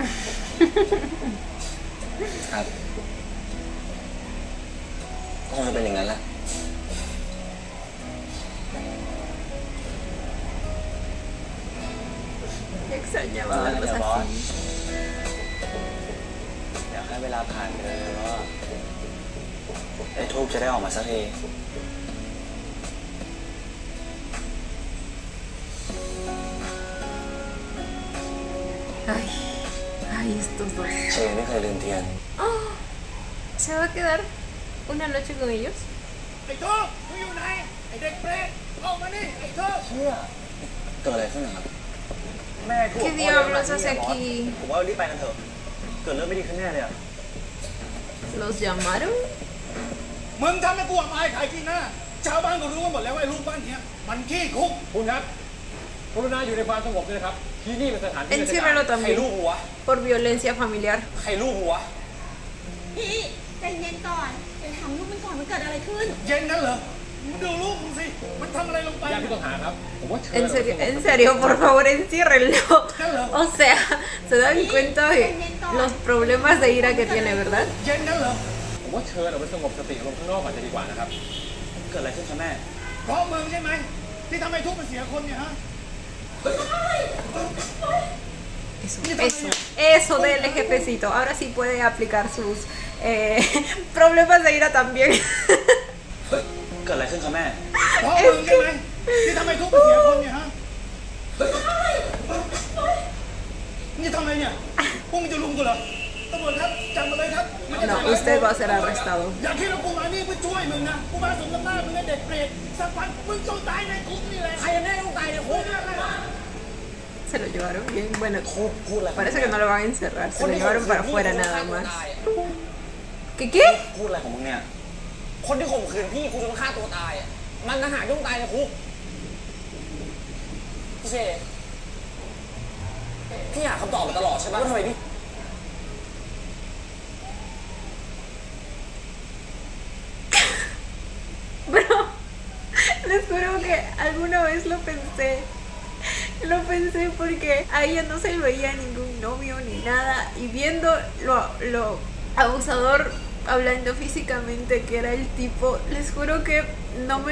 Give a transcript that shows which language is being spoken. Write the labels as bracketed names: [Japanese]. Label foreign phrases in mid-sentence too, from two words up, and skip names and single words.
[Thai] ครับก็คงจะเป็นอย่างนั้นแหละ [Spanish] Extrañaba [Thai] แล้ว [Spanish] algo [Thai] เดี๋ยวบอส [Spanish] así. [Thai] อยากให้เวลาผ่านไปเลยว่าไอ้ทูบจะได้ออกมาสักที [Spanish] Ay, ay, estos dos. [Thai] เชไม่เคยลืมเทียน [Spanish] Oh, ¿se va a quedar una noche con ellos? [Thai] ไอ้โต้มึงอยู่ไหน ไอ้เด็กเปรตออกมานี่ไอ้โต้ เกิดอะไรขึ้นนะครับ แม่กู [Spanish] ¿Qué diablos hace aquí? [Thai] ผมว่ารีบไปกันเถอะ เกิดเรื่องไม่ดีขึ้นแน่เลยอะ [Spanish] ¿Los llamaron? [Thai] มึงทำให้กูอับอายขายกินหน้าชาวบ้านก็รู้กันหมดแล้วว่าไอ้ลูกบ้านเนี้ยมันขี้คุก คุณครับกรุณาอยู่ในความสงบด้วยนะครับ ที่นี่เป็นสถานที่ราชการ [Spanish] Enciérralo [Thai] ใครลู [Spanish] también [Thai] กหัว [Spanish] por violencia familiar. [Thai] ใครลูกหัว พี่ใจเย็นก่อนเดี๋ยวถามลูกมันก่อนมันเกิดอะไรขึ้น เย็นนั้นเหรอมึงดูลูกมึงสิมันทำอะไรลงไป ญาติผู้ต้องหาครับผมว่าเชิญ [Spanish] En serio, por favor, enciérrenlo. O sea, se dan cuenta de los problemas de ira que tiene, ¿verdad? [Thai] เย็นนั่นเหรอ ผมว่าเชิญเอาไปสงบสติอารมณ์ข้างนอกก่อนจะดีกว่านะครับ เกิดอะไรขึ้นคะแม่ เพราะมึงใช่ไหมที่ทำให้ทุกข์มันเสียคนเนี่ยฮะ [Spanish] Eso del jefecito. Ahora sí puede aplicar sus problemas de ira también. [Thai] เกิดอะไรขึ้นคะแม่ เพราะมึงใช่ไหมที่ทำให้ทุกข์มันเสียคนเนี่ยฮะนี่ทำอะไรเนี่ยพวกมึงจะลุมกูเหรอตำรวจครับจับมาเลยครับ [Spanish] No, usted va a ser arrestado. [Thai] อย่าคิดว่ากูมานี่เพื่อช่วยมึงนะกูมาสมน้ำหน้ามึงไอ้เด็กเปรตสักวันมึงต้องตายในคุกนี่แหละใครแน่ต้องตายในคุก [Spanish] Se lo llevaron bien. Bueno, [Thai] พูดอะไร [Spanish] parece que no lo van a encerrar. Se lo llevaron para afuera nada más. ¿Qué? [Thai] พูดอะไรของมึงเนี่ย คนที่ข่มขืนพี่กูจนฆ่าตัวตายอ่ะมันทหารต้องตายในคุกพี่เชพี่หาคำตอบมาตลอดใช่ไหมว่าทำไมพี่ [Spanish] Bro, les juro que alguna vez lo pensé. Lo pensé porque a ella no se le veía ningún novio ni nada. Y viendo lo abusador hablando físicamente que era el tipo, les juro que no me...